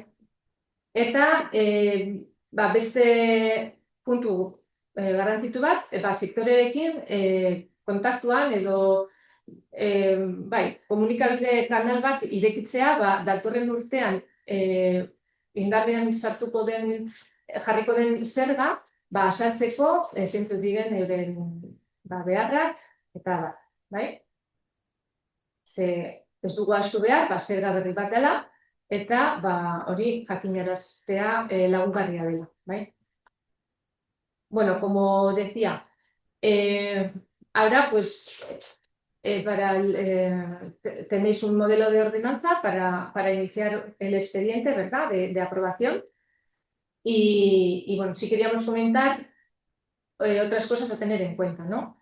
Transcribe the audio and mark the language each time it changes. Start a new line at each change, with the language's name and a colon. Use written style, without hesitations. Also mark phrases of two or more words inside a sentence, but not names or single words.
Basque: Eta, beste puntu garrantzitu bat, sektoreekin kontaktuan edo komunikabide kanal bat irekitzea, datorren urtean indarrean sartuko den, jarriko den zerga, azaltzeko zeintzuk diren euren beharrak eta bat, bai? Ze ez dugu ahaztu behar, zerga berri bat dela, eta hori jakinaraztea lagungarria dela, bai?
Spanish: Bueno, como decía, ahora pues tenéis un modelo de ordenanza para iniciar el expediente, ¿verdad?, de aprobación. Y bueno, sí queríamos comentar otras cosas a tener en cuenta, ¿no?